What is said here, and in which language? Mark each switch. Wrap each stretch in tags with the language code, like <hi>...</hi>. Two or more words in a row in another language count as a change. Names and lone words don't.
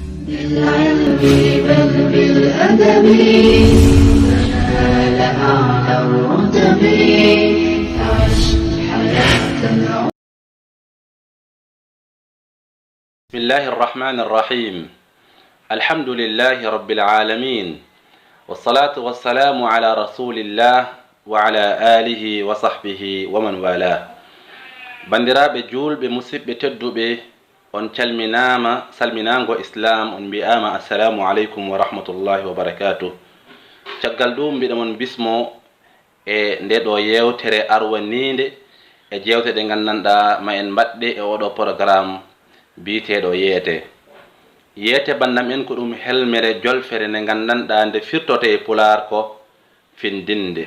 <ar>بالعلم بل بالأدب تنال أعلى الرتب عش حياة العمر. بسم الله الرحمن الرحيم. الحمد لله رب العالمين، والصلاة والسلام على رسول الله وعلى آله وصحبه ومن والاه.</ar> <ff>bandiraɓe julɓe musidɓe tedduɓe, on calminama salminango islam, on mbiyama</ff> <ar>السلام عليكم ورحمة الله وبركاته.</ar> <ff>caggal ɗum mbiɗa mon bismo e nde ɗo yewtere arwaninde e jewte ɗe gandanɗa ma en mbaɗɗe e oɗo programme biteɗo yeete bandam en ko ɗum helmere jolfere nde gandanɗa nde firtote e pular ko findinde.</ff>